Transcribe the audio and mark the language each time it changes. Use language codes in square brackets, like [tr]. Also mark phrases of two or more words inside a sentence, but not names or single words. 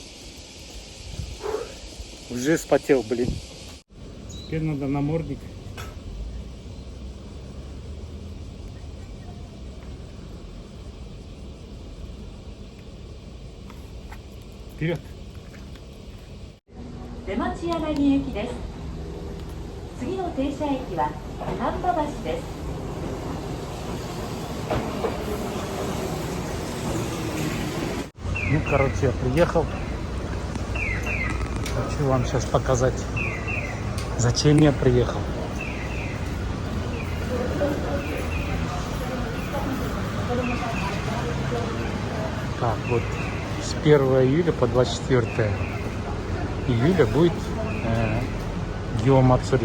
[ru] Уже вспотел, блин. Теперь надо намордник. Вперед. [ja] 出町柳行きです。次の停車駅は丹波橋です。 [ru] Ну, короче, я приехал. Хочу вам сейчас показать, зачем я приехал. Так, вот с 1 июля по 24 июля будет Гио Мацури.